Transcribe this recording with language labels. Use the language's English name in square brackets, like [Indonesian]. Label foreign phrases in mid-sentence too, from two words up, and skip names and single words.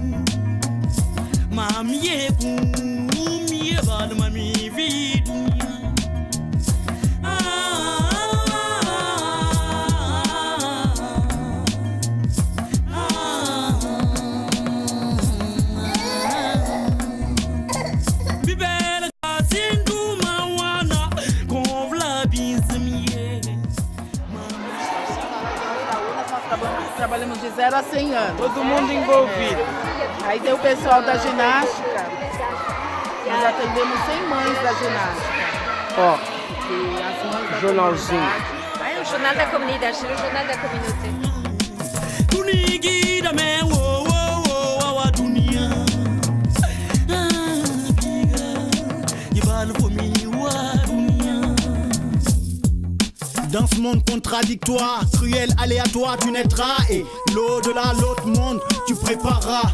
[Portuguese] ma miye bal mami vi dunia bibela kasindu mawana konvla binzmi. Trabalhamos de 0 a 100 anos. Todo mundo envolvido. Aí tem o pessoal da ginástica. Nós atendemos 100 mães da ginástica. Ó, e as mães da jornalzinho. Aí o jornal da comunidade, o jornal da comunidade. [French] Dans ce monde contradictoire, cruel, aléatoire, tu naîtras et l'au-delà, l'autre monde, tu prépareras.